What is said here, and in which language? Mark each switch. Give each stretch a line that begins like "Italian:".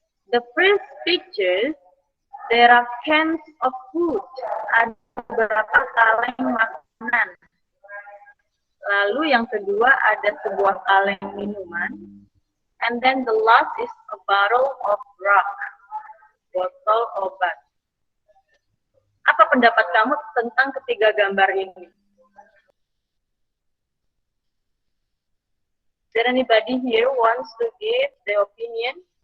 English: The first picture, there are cans of food.
Indonesian: Ada beberapa kaleng makanan. Lalu yang kedua ada sebuah kaleng minuman.
English: And then the last is a bottle of drug.
Indonesian: Botol obat. Apa pendapat kamu tentang ketiga gambar ini?
English: Is there anybody here wants to give their opinion?